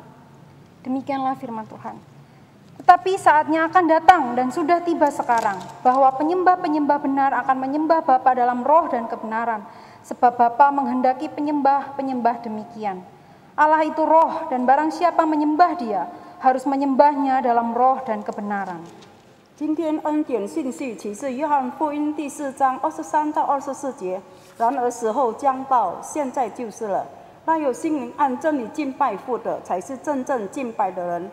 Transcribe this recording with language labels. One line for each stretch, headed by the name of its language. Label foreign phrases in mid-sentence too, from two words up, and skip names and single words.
Indonesian: Demikianlah firman Tuhan. Tetapi saatnya akan datang dan sudah tiba sekarang, bahwa penyembah-penyembah benar akan menyembah Bapa dalam roh dan kebenaran, sebab Bapa menghendaki penyembah-penyembah demikian. Allah itu roh, dan barang siapa menyembah Dia, harus menyembahnya dalam roh dan kebenaran.
Chinese: 今天恩典信息启示约翰福音第4章23到24节。然而时候将到，现在就是了。那有心灵按真理敬拜父的，才是真正敬拜的人。